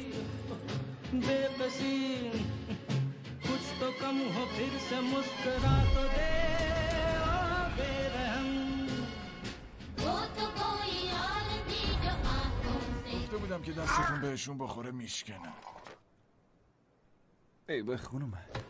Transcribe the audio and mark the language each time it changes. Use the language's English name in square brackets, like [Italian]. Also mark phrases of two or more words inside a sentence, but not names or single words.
[Hindi] बेबसी कुछ तो कम हो फिर से मुस्कुरा तो दे बेरहम वो तो कोई और थी जो आंखों से [Persian] گفته بودم که دستتون بهشون بخوره میشکنم. ای به خون اومد.